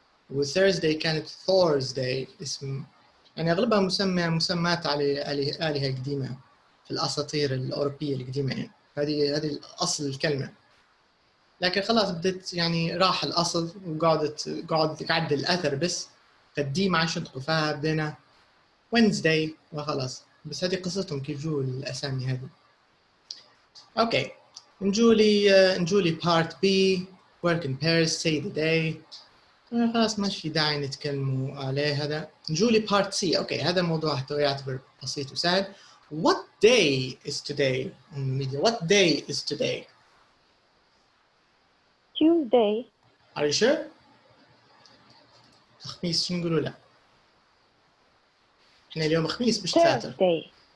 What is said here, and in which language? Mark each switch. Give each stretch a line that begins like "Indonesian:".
Arabic: وثيرزداي كانت ثورز داي، اسم يعني أغلبها مسمات على آلهة قديمة في الأساطير الأوروبية القديمة يعني. هذه أصل الكلمة، لكن خلاص بدت يعني راح الأصل وقعد تعدل الأثر بس. فالدي ما عادش ينطقوا فيها، بدينا Wednesday وخلاص. بس هذه قصتهم كيف جو الأسامي هذه. أوكي نجولي
English: part B work in pairs say the day.
Arabic: خلاص ما في داعي نتكلموا عليه هذا.
English: نجولي part C.
Arabic: أوكي هذا موضوع يعتبر بسيط وسهل.
English: What day is today on the media? What day is today? Tuesday. Are you sure?
Arabic: خميس شو نقولوا له؟ إحنا اليوم خميس مش ثلاثة.
English: Thursday.